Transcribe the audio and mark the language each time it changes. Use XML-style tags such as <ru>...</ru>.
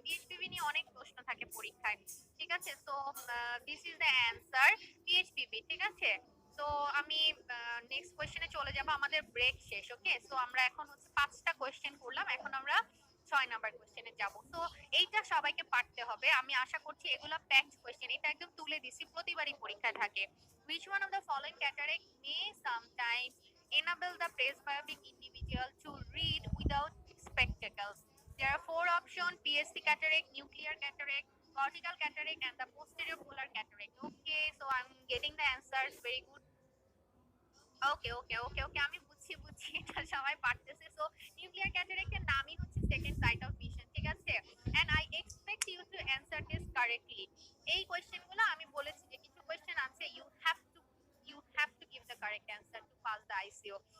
<bn>পিএইচপিভি নিয়ে অনেক প্রশ্ন থাকে পরীক্ষায়, ঠিক আছে।</bn> <en>so this is the answer,</en> <bn>পিএইচপিভি, ঠিক আছে। তো আমি নেক্সট কোশ্চেনে চলে যাব, আমাদের ব্রেক শেষ। ওকে, সো আমরা এখন হচ্ছে 5টা কোশ্চেন করলাম, এখন আমরা 6 নাম্বার কোশ্চেনে যাব। তো এইটা সবাইকে পারতে হবে, আমি আশা করছি এগুলা প্যাকড কোশ্চেন, এটা একদম তুলে দিছি, প্রতিবারই পরীক্ষায় থাকে।</bn> <en>which one of the following cataract may sometimes enable the presbyopic individual to read without spectacles? There are 4 options: PSC cataract, nuclear cataract, cortical cataract, and the posterior polar cataract. Okay, so I'm getting the answers. Very good.</en> <bn>ওকে ওকে ওকে ওকে, আমি বুঝছি বুঝছি, এটা সবাই পারতেছে। So nuclear ক্যাটারাক্টের নামই হচ্ছে second site of vision, ঠিক আছে।</bn> <en>And I expect you to answer this correctly.</en> <bn>এই কোশ্চেনগুলো আমি বলেছি যে কিছু কোশ্চেন আছে</bn> <en>You have to give the correct answer to pass the ICO.</en>